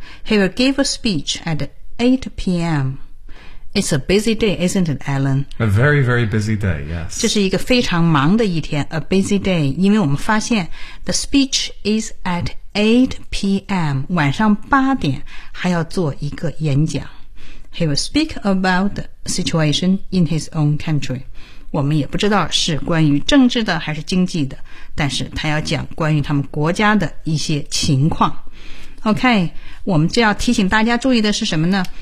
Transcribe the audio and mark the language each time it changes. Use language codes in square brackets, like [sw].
[en] He will give a speech at 8 p.m. It's a busy day, isn't it, Alan? A very, very busy day, yes. [zh] 这是一个非常忙的一天， [en] a busy day. [zh] 因为我们发现 [en] the speech is at 8 p.m. [zh] 晚上八点还要做一个演讲。 [en] He will speak about the situation in his own country. [zh] 我们也不知道是关于政治的还是经济的，但是他要讲关于他们国家的一些情况。 OK， 我们就要提醒大家注意的是什么呢？